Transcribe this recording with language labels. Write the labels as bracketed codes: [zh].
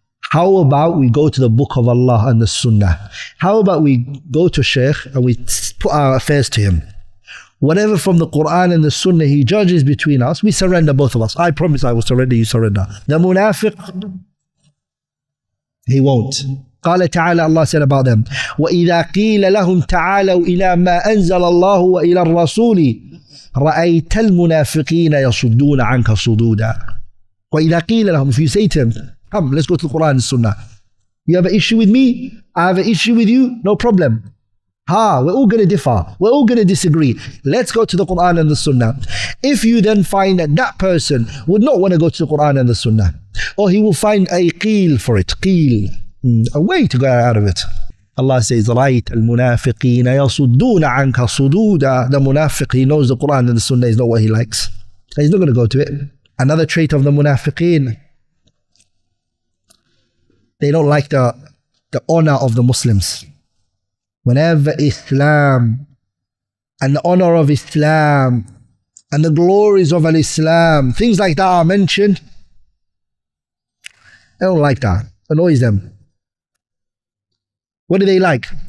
[en] How about we go to the book of Allah and the Sunnah? How about we go to Shaykh and we put our affairs to him? Whatever from the Quran and the Sunnah he judges between us, we surrender, both of us. I promise I will surrender, you surrender. The munafiq, he won't. [ar] قال تعالى, [en] Allah said about them, [ar] وَإِذَا قِيلَ لَهُمْ تَعَالَوْا إِلَى مَا أَنزَلَ اللَّهُ وَإِلَى الرَّسُولِ رَأَيْتَ الْمُنَافِقِينَ يَصُدُّونَ عَنْكَ صُدُودًا. وَإِذَا قِيلَ لَهُم, [en] if you say to him, come, let's go to the Quran and Sunnah. You have an issue with me, I have an issue with you, no problem. We're all going to differ, we're all going to disagree. Let's go to the Quran and the Sunnah. If you then find that that person would not want to go to the Quran and the Sunnah, or he will find a qeel for it, qeel, a way to go out of it. Allah says, [ar] رَأَيْتَ الْمُنَافِقِينَ يَصُدُّونَ عَنْكَ صُدُودًا. [en] The munafiq, he knows the Quran and the Sunnah is not what he likes. He's not going to go to it. Another trait of the munafiqeen, they don't like the honor of the Muslims. Whenever Islam and the honor of Islam and the glories of Islam, things like that are mentioned, they don't like that. It annoys them. What do they like?